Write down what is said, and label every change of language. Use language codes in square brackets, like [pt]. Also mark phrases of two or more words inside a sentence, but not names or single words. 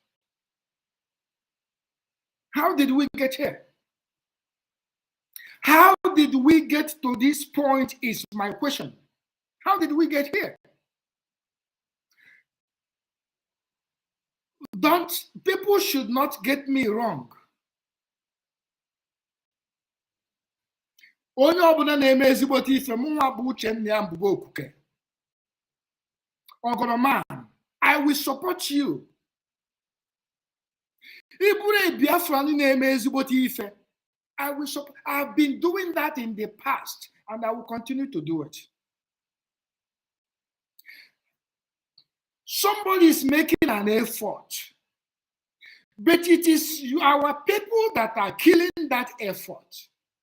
[en] How did we get here? How did we get to this point is my question. How did we get here? People should not get me wrong. [ig] Onye ọbụla na-eme ezigbote ife mụ nwa bụ Uchenna ya Mbugo Okuke. Ogoroman, [en] I will support you. [ig] Ibure Biafra na-eme ezigbote ife. [en] I will support. I've been doing that in the past and I will continue to do it. Somebody is making an effort, but it is our people that are killing that effort.